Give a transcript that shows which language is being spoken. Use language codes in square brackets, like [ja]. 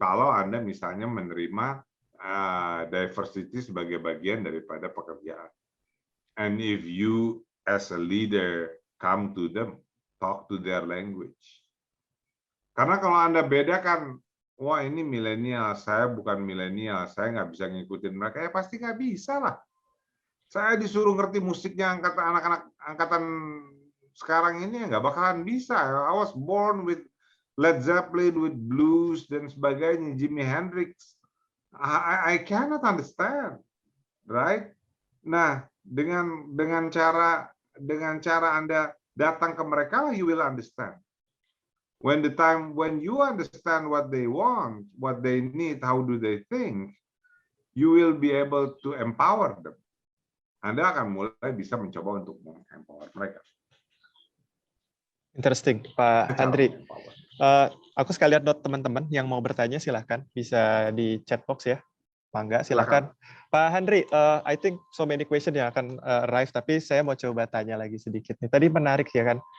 [id] Kalau Anda misalnya menerima diversity sebagai bagian daripada pekerjaan. [en] And if you as a leader come to them, talk to their language. [id] Karena kalau Anda bedakan, wah ini milenial, saya bukan milenial, saya nggak bisa ngikutin mereka, ya pasti nggak bisa lah. Saya disuruh ngerti musiknya anak-anak angkatan sekarang ini nggak bakalan bisa. [en] I was born with Led Zeppelin, with blues [id] dan sebagainya, [en] Jimi Hendrix. I cannot understand, right? [id] Nah, dengan cara Anda datang ke mereka, [en] you will understand. When you understand what they want, what they need, how do they think, you will be able to empower them. [id] Anda akan mulai bisa mencoba untuk empower mereka. [en] Interesting, Pak Andri. [id] Aku sekalian note teman-teman yang mau bertanya silahkan bisa di chat box ya. Mangga silahkan. Pak Andri, [en] I think so many question [id] yang akan arrive, tapi saya mau coba tanya lagi sedikit nih. Tadi menarik ya kan.